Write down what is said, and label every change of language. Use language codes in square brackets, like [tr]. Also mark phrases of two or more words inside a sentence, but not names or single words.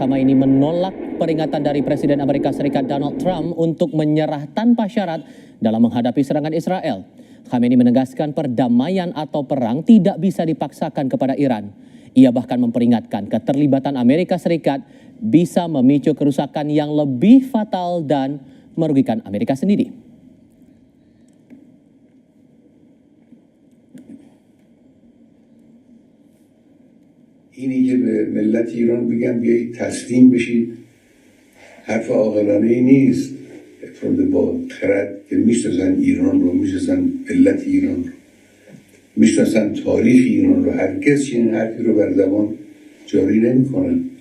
[id] Khamenei, menolak peringatan dari Presiden Amerika Serikat Donald Trump untuk menyerah tanpa syarat dalam menghadapi serangan Israel. Khamenei menegaskan perdamaian atau perang tidak bisa dipaksakan kepada Iran. Ia bahkan memperingatkan keterlibatan Amerika Serikat bisa memicu kerusakan yang lebih fatal dan merugikan Amerika sendiri. [fa] اینی که به ملت ایران بگم بیایید تسلیم بشید حرف عاقلانه ای نیست. افراد با خرد که میشناسن ایران رو، میشناسن ملت ایران رو، میشناسن تاریخ ایران رو، هرگز چنین حرفی رو بر زبان جاری نمیکنن.